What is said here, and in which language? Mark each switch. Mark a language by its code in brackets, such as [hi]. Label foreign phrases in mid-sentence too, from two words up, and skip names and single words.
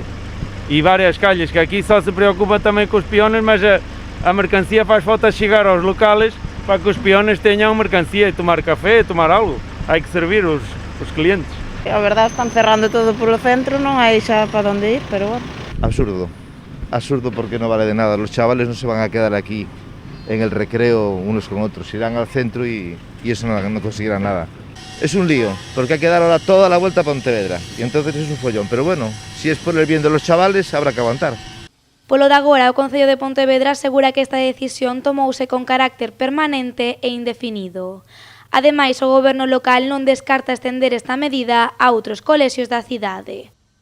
[gl] E varias calles, que aquí só se preocupa tamén cos peones, mas a mercancía faz falta chegar aos locales para que os peones teñan mercancía e tomar café, e tomar algo. Hai que servir os clientes. A verdade, están cerrando todo polo centro, non hai xa para onde ir, pero bueno. [es] Absurdo porque no vale de nada. Los chavales no se van a quedar aquí en el recreo unos con otros, irán al centro y eso no conseguirán nada. Es un lío, porque hay que dar ahora toda la vuelta a Pontevedra y entonces es un follón, pero bueno, si es por el bien de los chavales habrá que aguantar. [gl] Polo de agora, o Concello de Pontevedra asegura que esta decisión tomouse con carácter permanente e indefinido. Ademais, o goberno local non descarta estender esta medida a outros colexios da cidade.